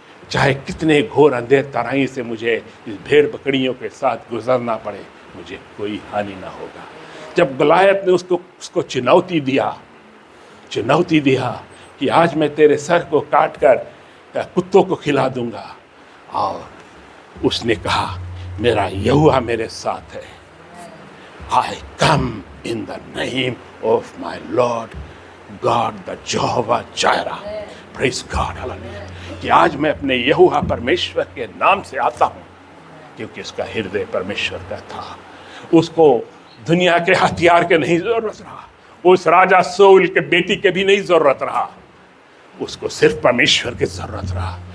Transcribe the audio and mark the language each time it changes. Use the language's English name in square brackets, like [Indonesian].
[Hindi] चाहे कितने घोर अंधेर तराई से मुझे इस भेड़ बकरियों के साथ गुजरना पड़े, मुझे कोई हानि ना होगा। जब गलायत ने उसको चुनौती दिया कि आज मैं तेरे सर को काट कर कुत्तों को खिला दूंगा, और उसने कहा मेरा यहोवा मेरे साथ है। [English] I come in the name of my Lord God, the Jehovah Jireh. Praise God, hallelujah. [Hindi] कि आज मैं अपने यहोवा परमेश्वर के नाम से आता हूँ, क्योंकि उसका हृदय परमेश्वर का था। उसको दुनिया के हथियार के नहीं जरूरत रहा, उस राजा सोल के बेटी के भी नहीं जरूरत रहा, उसको सिर्फ परमेश्वर की जरूरत रहा।